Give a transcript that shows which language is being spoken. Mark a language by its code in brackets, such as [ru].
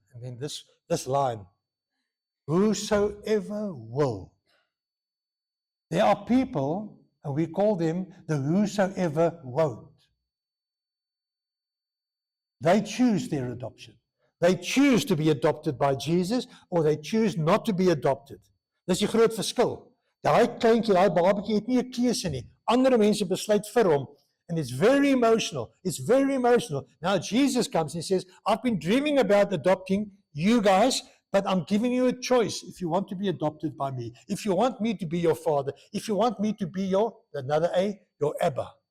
[en] And then this line, whosoever will. There are people, and we call them the whosoever won't. They choose their adoption. They choose to be adopted by Jesus, or they choose not to be adopted. [af] Dis die groot verskil. Daai kleintjie, daai babatjie het nie 'n keuse nie. Ander mense besluit vir hom, [en] and it's very emotional. It's very emotional. Now Jesus comes and he says, I've been dreaming about adopting you guys, but I'm giving you a choice if you want to be adopted by me. If you want me to be your father, if you want me to be your Abba.